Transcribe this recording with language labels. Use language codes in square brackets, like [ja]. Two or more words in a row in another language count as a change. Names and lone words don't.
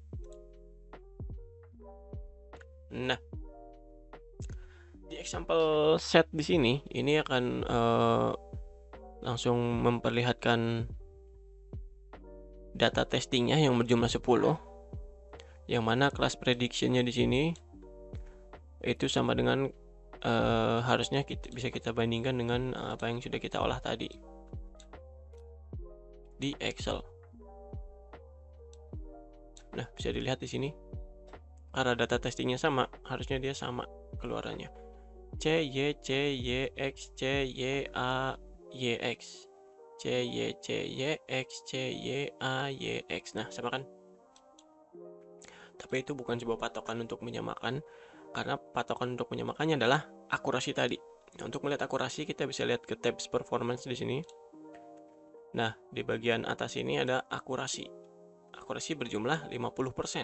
[id] Nah, di [en] example set [id] di sini ini akan langsung memperlihatkan data testingnya yang berjumlah 10, yang mana kelas predictionnya di sini itu sama dengan harusnya bisa kita bandingkan dengan apa yang sudah kita olah tadi di Excel. Nah, bisa dilihat di sini karena data testingnya sama, harusnya dia sama keluarannya. C Y C Y X C Y A Y X, C Y C Y X C Y A Y X. Nah, sama kan? Tapi itu bukan sebuah patokan untuk menyamakan, karena patokan untuk menyamakannya adalah akurasi tadi. Nah, untuk melihat akurasi kita bisa lihat ke [en] tabs performance [id] di sini. Nah, di bagian atas ini ada akurasi. Akurasi berjumlah 50%.